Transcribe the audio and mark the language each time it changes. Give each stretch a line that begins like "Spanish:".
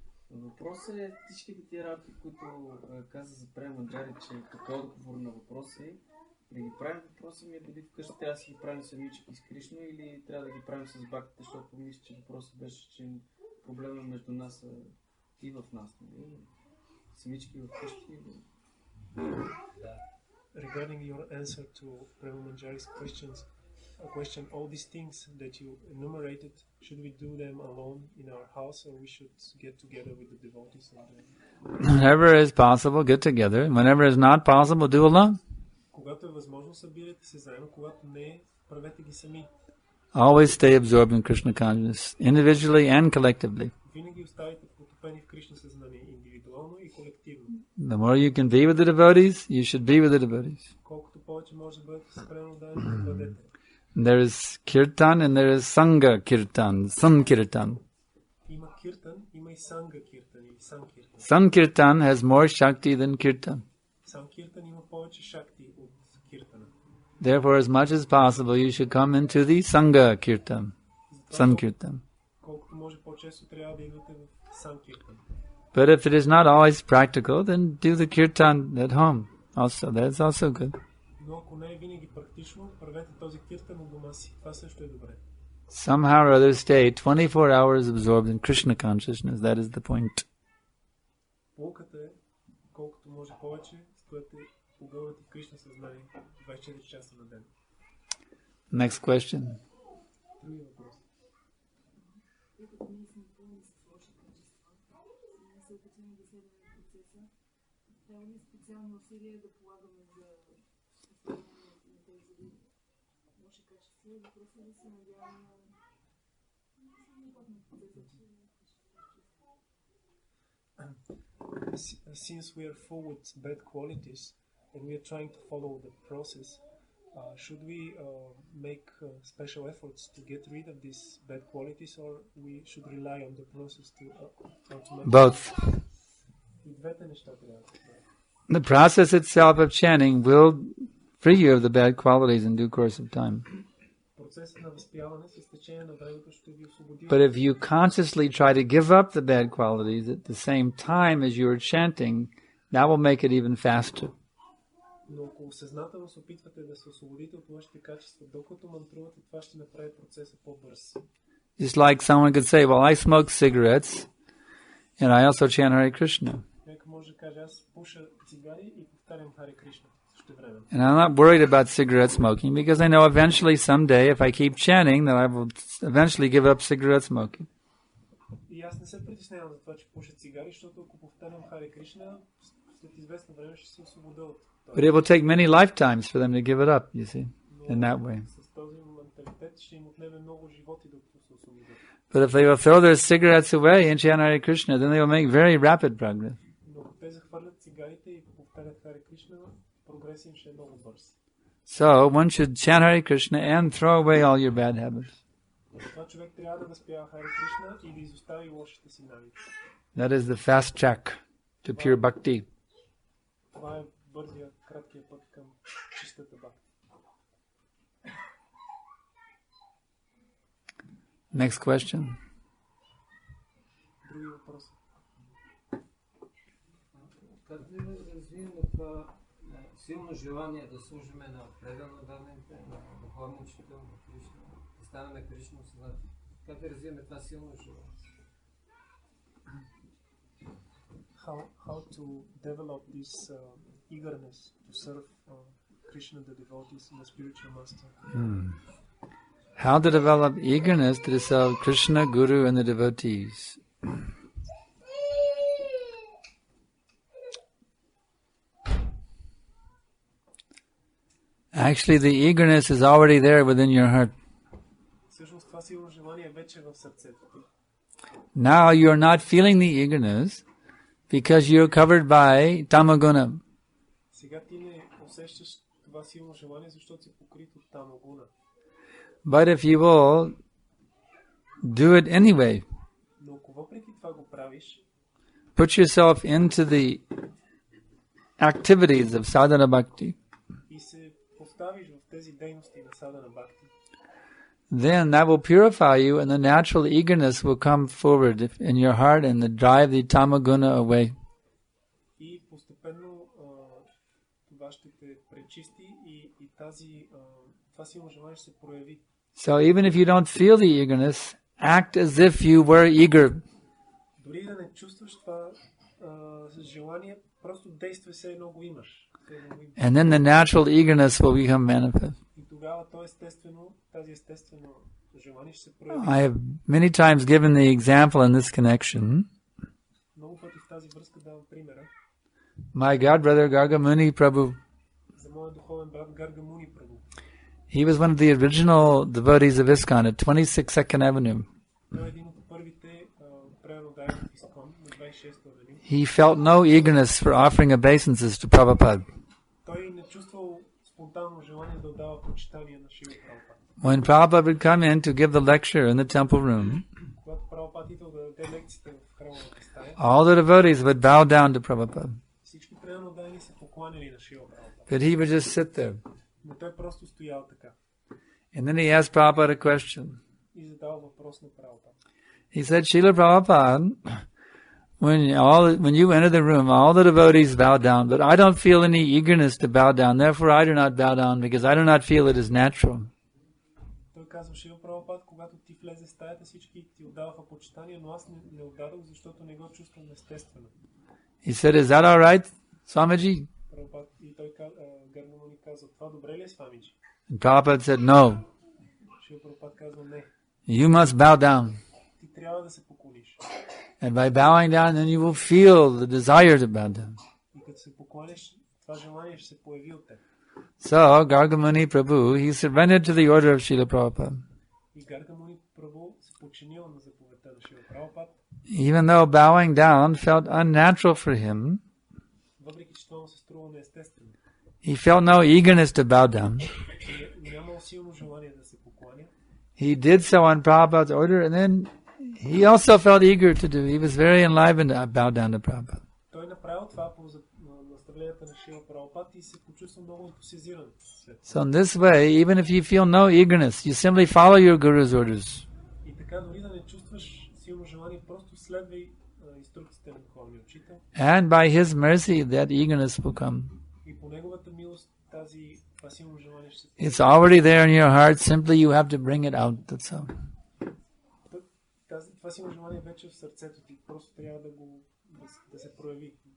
Bulgarian: Въпросът е всичките тия работи, които каза за Према Манджари, че като отговор на въпроса е да ги правим. Въпросът ми е дали вкъщи трябва да си ги правим самички с Кришна или трябва да ги правим с бхактите, защото мисля, че въпросът беше, че проблема между нас и в нас. Самички вкъщи.
English: Regarding your answer to Prema Manjari's question, all these things that you enumerated, should we do them alone in our house or we should get together with the devotees? Whenever is possible, get together. Whenever is not possible, do alone.
Bulgarian: Когато е възможно, събирайте се заедно, когато не е, правете ги сами.
English: Always stay absorbed in Krishna consciousness, individually and collectively.
Bulgarian: Винаги оставайте потопени в Кришна съзнание, индивидуално и колективно.
English: The more you can be with the devotees, you should be with the devotees.
Bulgarian: Колкото повече може да бъдете спрямо да бъдете.
English: There is kirtan and there is sangha kirtan, sankirtan.
Bulgarian: Има киртан, има и санга киртан или санкиртан.
English: Sankirtan has more shakti than kirtan.
Bulgarian: Санкиртан има повече шакти от киртана.
English: Therefore, as much as possible, you should come into the sangha kirtan, sankirtan.
Bulgarian: Колкото може по-често трябва да идвате в санкиртан.
English: But if it is not always practical, then do the kirtan at home. Also, that's also good.
Bulgarian: Но ако не е винаги практично, правете този киртан от дома си. Това също е добре.
English: Somehow or other stay 24 hours absorbed in Krishna consciousness. That is the point.
Bulgarian: Полката е, колкото може повече, стоете Погълнати в Кришна съзнание 24 часа на ден.
English: Next question.
Bulgarian: Други въпрос. Трябва ли специални усилия да полагаме за постигане на тези лоши качества? Въпросът да се надяваме
English: Since we are full with bad qualities and we are trying to follow the process, should we make special efforts to get rid of these bad qualities, or we should rely on the process to automatically? Both.
Bulgarian: И двете неща трябва да правим.
English: The process itself of chanting will free you of the bad qualities in due course of time.
Bulgarian: Процесът на възпяване с течение на времето ще ви освободи.
English: But if you consciously try to give up the bad qualities at the same time as you are chanting, that will make it even faster.
Bulgarian: Но ако съзнателно се опитвате да се освободите от лошите качества, докато мантрувате, това ще направи процеса по-бърз.
English: Just like someone could say, well, I smoke cigarettes and I also chant Hare Krishna.
Bulgarian: Нека може да каже, аз пуша цигари и повтарям Харе Кришна също време.
English: And I'm not worried about cigarette smoking because I know eventually someday if I keep chanting that I will eventually give up cigarette smoking.
Bulgarian: И аз не се притеснявам за това, че пуша цигари, защото ако повтарям Харе Кришна, след известно време ще се освободя от това.
English: But it will take many lifetimes for them to give it up, you see, in that way.
Bulgarian: С този менталитет ще им отнеме много животи докато се освободят.
English: But if they will throw their cigarettes away and chant Hare Krishna, then they will make very rapid progress.
Bulgarian: Но ако те захвърлят цигарите и повтарят Харе Кришна, прогресът им ще е много бърз.
English: So one should chant Hare Krishna and throw away all your bad habits.
Bulgarian: Това човек трябва да възпява Харе Кришна и да изостави лошите си навици.
English: That is the fast track to pure bhakti.
Bulgarian: Това е бързия, краткия път към чистата бхакти.
English: Next question.
Bulgarian: Други въпроси? Как да развием това силно желание да служиме на предано данните, на духовния учител на Кришна, да станем Кришна съзнати? Как да развием това силно желание?
English: How to develop this eagerness to serve Krishna, the devotees, and the spiritual master? How to develop eagerness to serve Krishna, Guru, and the devotees. Actually, the eagerness is already there within your heart.
Bulgarian: Всъщност това силно желание вече е в сърцето ти.
English: Now you are not feeling the eagerness because you are covered by tamaguna.
Bulgarian: Сега ти не усещаш това силно желание, защото си покрит от тамагуна.
English: But if you will do it anyway,
Bulgarian: Но ако въпреки това го правиш,
English: put yourself into the activities of sadhana bhakti,
Bulgarian: и се поставиш в тези дейности на садана бхакти,
English: then that will purify you and the natural eagerness will come forward in your heart and drive the tamaguna away.
Bulgarian: и постепенно това ще те пречисти и това силно желание ще се прояви.
English: So even if you don't feel the eagerness, act as if you were eager.
Bulgarian: Дори да не чувстваш това желание, просто действай все едно го имаш.
English: And then the natural eagerness will become manifest.
Bulgarian: И тогава тази естествено желание ще се прояви.
English: I have many times given the example in this connection.
Bulgarian: Много пъти в тази връзка давам примера
English: My god brother Gargamuni Prabhu.
Bulgarian: за моят духовен брат Гаргамуни Прабу.
English: He was one of the original devotees of ISKCON at 26nd Avenue.
Bulgarian: Той е един от първите преданодайни в Искон на 26-та авеню.
English: He felt no eagerness for offering obeisances to Prabhupada.
Bulgarian: Той не чувствал спонтанно желание да отдава почитание на Шрила Прабхупад.
English: When Prabhupada would come in to give the lecture in the temple room,
Bulgarian: Когато Прабхупад идвал да даде лекциите в храмовата стая,
English: all the devotees would bow down to Prabhupada.
Bulgarian: всички преданодайни се покланяли на Шрила Прабхупад.
English: But he would just sit there.
Bulgarian: Но той просто стоял така
English: And then he asked Prabhupada a question.
Bulgarian: и задал въпрос на Прабхупад.
English: He said, Srila Prabhupada, when you enter the room, all the devotees bow down, but I don't feel any eagerness to bow down. Therefore, I do not bow down because I do not feel it is natural.
Bulgarian: Той казва, Шрила Прабхупад, когато ти влезе в стаята, всички ти отдаваха почитание, но аз не отдадох, защото не го чувствам естествено.
English: He said, is that all right, Swamiji?
Bulgarian: И той Гаргамани казва, това добре ли е с Фамиджи?
English: And Prabhupada said, no,
Bulgarian: Шрила Прабхупад казва, не,
English: you must bow down.
Bulgarian: ти трябва да се поклониш.
English: And by bowing down, then you will feel the desire to bow down.
Bulgarian: И като се поклониш, това желание ще се появи от теб.
English: So, Gargamuni Prabhu, he surrendered to the order of Srila Prabhupada.
Bulgarian: И Гаргамани Прабху се подчинил на заповедта на Шрила Прабхупад.
English: Even though bowing down felt unnatural for him,
Bulgarian: Въпреки че това му се струва неестествено.
English: he felt no eagerness to bow down.
Bulgarian: Нямал силно желание да се покланя.
English: He did so on Prabhupada's order, and then he also felt eager to do. He was very enlivened to bow down to Prabhupada.
Bulgarian: Той направил това по наставленията на Шрила Прабхупад и се почувства много ентусиазиран.
English: So in this way, even if you feel no eagerness, you simply follow your guru's orders.
Bulgarian: И така дори да не чувстваш силно желание, просто следвай инструкциите на духовния учител.
English: And by his mercy, that eagerness will come.
Bulgarian: И по неговата милост това силно желание ще се
English: It's already there in your heart. Simply you have to bring it out. That's all.
Bulgarian: Това силно желание вече е в сърцето ти. Просто трябва да се прояви.